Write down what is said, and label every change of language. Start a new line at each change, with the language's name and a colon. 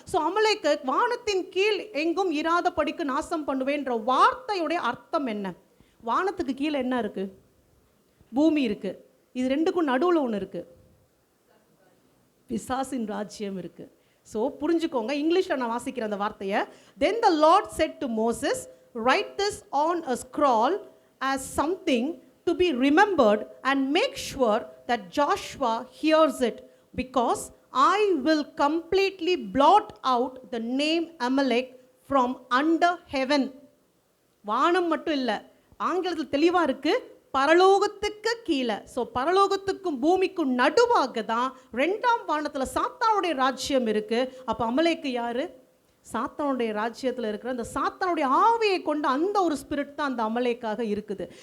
Tamil: So அமலேக்கு வானத்தின் கீழ் எங்கும் இராதபடிக்கு நாசம் பண்ணுவேன்ற வார்த்தையுடைய அர்த்தம் என்ன? வானத்துக்கு கீழே என்ன இருக்கு? பூமி இருக்கு. இது ரெண்டுக்கும் நடுவில் ஒன்று இருக்கு, பிசாசின் ராஜ்யம் இருக்கு. ஸோ புரிஞ்சுக்கோங்க, இங்கிலீஷில் நான் வாசிக்கிற அந்த வார்த்தையை.
English: Then the Lord said to Moses, write this on a scroll as something to be remembered and make sure that Joshua hears it, because I will completely blot out the name Amalek from under heaven.
Tamil: வானம் மட்டும் இல்லை, ஆங்கிலத்தில் தெளிவாக இருக்கு, பரலோகத்துக்கு கீழே. So பரலோகத்துக்கும் பூமிக்கும் நடுவாக தான் 2ஆம் வானத்தில் சாத்தானுடைய ராஜ்யம் இருக்கு. அப்போ அமலேக்கு யாரு? சாத்தானுடைய ராஜ்யத்தில் இருக்கிற அந்த சாத்தானுடைய ஆவியை கொண்ட அந்த ஒரு ஸ்பிரிட் தான் அந்த அமலேக்காக இருக்குது.